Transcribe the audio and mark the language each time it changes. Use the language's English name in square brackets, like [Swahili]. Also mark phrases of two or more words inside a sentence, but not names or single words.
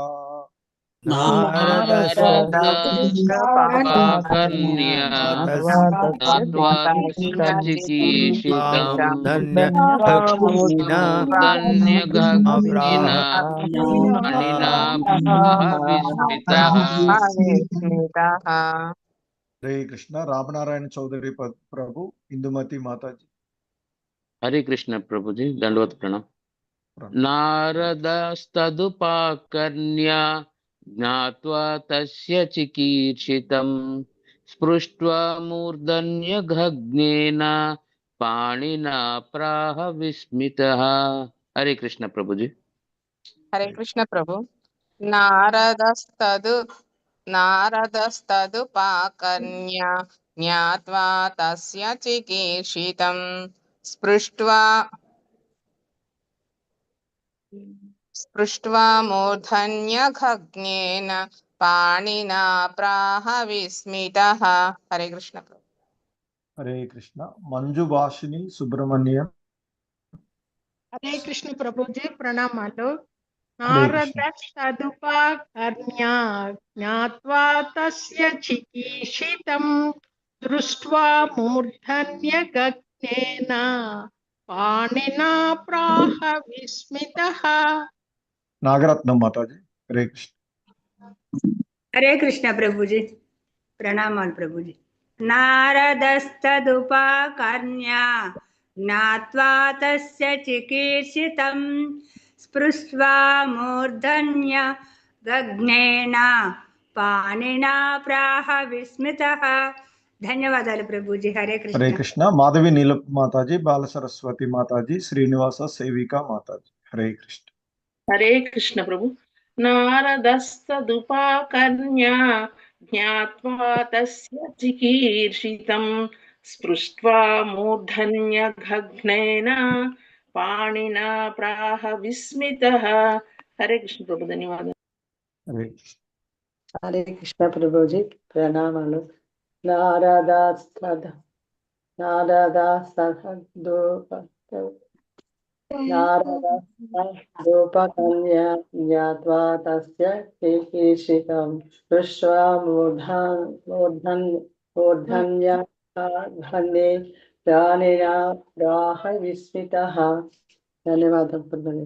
[Sanskrit] नारदस्तदुपाकर्ण्य ज्ञात्वा तस्य चिकीर्षितम् मूर्धन्यगग्नेन पाणिना प्राह विस्मितः। [Hindi] हरे कृष्ण। रामनारायण चौधरी प्रभु, इंदुमती माताजी। हरे कृष्ण प्रभु जी, दंडवत प्रणाम। [Sanskrit] नारदस्तदुपाकर्ण्य ज्ञात्वा तस्य चिकीर्षितम् स्पृष्ट्वा मूर्धन्यगग्नेन पाणिना प्राह विस्मितः। [Hindi] हरे कृष्ण प्रभु जी। हरे कृष्ण प्रभु। [Sanskrit] नारदस्तदुपाकर्ण्य ज्ञात्वा तस्य चिकीर्षितम् स्पृष्ट्वा मूर्धन्यगग्नेन पाणिना प्राह विस्मितः। [Hindi] हरे कृष्ण प्रभु। हरे कृष्ण। मंजु भाषिनी सुब्रमण्यम। हरे कृष्ण प्रभु जी, प्रणामालु। हरे कृष्ण। [Sanskrit] नारदस्तदुपाकर्ण्य ज्ञात्वा तस्य चिकीर्षितम् दृष्ट्वा मूर्धन्यगग्नेन पाणिना प्राह विस्मितः। [Hindi] नागरत्नम माताजी। हरे कृष्ण। हरे कृष्ण प्रभु जी, प्रणाम प्रभु जी। [Sanskrit] नारदस्तदुपाकर्ण्य ज्ञात्वा तस्य चिकीर्षितम् स्पृष्ट्वा मूर्धन्यगग्नेन पाणिना प्राह विस्मितः। [Telugu] ధన్యవాదాలు ప్రభుజీ. హరే కృష్ణ. [Hindi] हरे कृष्ण। माधवी नील माताजी, बाल सरस्वती माताजी, श्रीनिवास सेविका माताजी। हरे कृष्ण। हरे कृष्ण प्रभु। [Sanskrit] नारदस्तदुपाकर्ण्य ज्ञात्वा तस्य चिकीर्षितम् स्पृष्ट्वा मूर्धन्यगग्नेन पाणिना प्राह विस्मितः। [Hindi] हरे कृष्ण प्रभु, धन्यवाद। हरे कृष्ण। हरे कृष्ण प्रभुजी, प्रणामालु। [Sanskrit] नारदस्तदुपाकर्ण्य రూపకన్యా జ్ఞాత్వా తస్య చికీర్షితం దృష్ట్వా మూర్ధన్యే ప్రాణినా ప్రాహ విస్మితః. [Telugu] ధన్యవాదాలు ప్రభుజీ.